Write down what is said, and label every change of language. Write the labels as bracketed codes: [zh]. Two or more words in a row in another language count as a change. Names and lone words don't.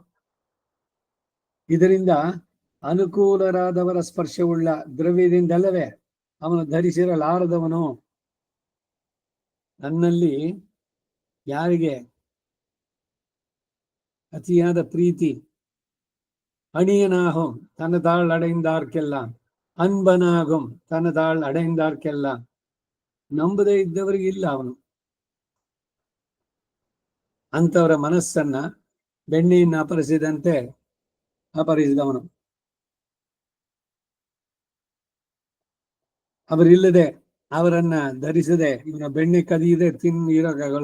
[kn] ಇದರಿಂದ ಅನುಕೂಲರಾದವರ ಸ್ಪರ್ಶವುಳ್ಳ ದ್ರವ್ಯದಿಂದಲ್ಲವೇ ಅವನು ಧರಿಸಿರಲಾರದವನು. ನನ್ನಲ್ಲಿ ಯಾರಿಗೆ ಅತಿಯಾದ ಪ್ರೀತಿ, [ta] அணியனாகும் தனதாள் அடைந்தார்க்கெல்லாம், அன்பனாகும் தனதாள் அடைந்தார்க்கெல்லாம், [kn] ನಂಬದೇ ಇದ್ದವರಿಗೆ ಇಲ್ಲ ಅವನು. ಅಂತವರ ಮನಸ್ಸನ್ನ ಬೆಣ್ಣೆಯನ್ನು ಅಪರಿಸಿದಂತೆ ಅಪರಿಸಿದವನು. ಅವರಿಲ್ಲದೆ ಅವರನ್ನ ಧರಿಸದೆ ಇವನ ಬೆಣ್ಣೆ ಕದಿಯದೆ ಇರೋಕ್ಕಾಗಲ್ಲ.